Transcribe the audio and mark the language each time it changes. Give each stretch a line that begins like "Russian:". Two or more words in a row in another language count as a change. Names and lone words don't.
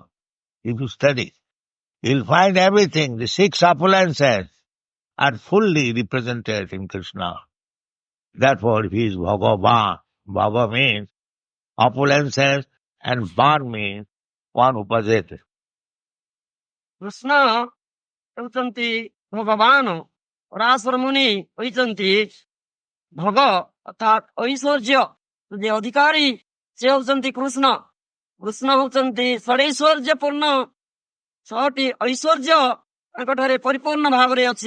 English: If you study, you'll find everything. The six opulences are fully represented in Krishna. Therefore, he is Bhagavan. Bhava means opulences and Van means one opposite.
Odia: କୃଷ୍ଣ ହେଉଛନ୍ତି ଭଗବାନ। ପରାଶର ମୁନି କହିଛନ୍ତି ଭୋଗ ଅର୍ଥାତ୍ ଐଶ୍ୱର୍ଯ୍ୟ ଯେ ଅଧିକାରୀ ସେ ହେଉଛନ୍ତି କୃଷ୍ଣ। କୃଷ୍ଣ ହେଉଛନ୍ତି ଷଡ଼ୈଶ୍ୱର୍ଯ୍ୟ ପୂର୍ଣ୍ଣ। 6ଟି ଐଶ୍ୱର୍ଯ୍ୟ ତାଙ୍କଠାରେ ପରିପୂର୍ଣ୍ଣ ଭାବରେ ଅଛି।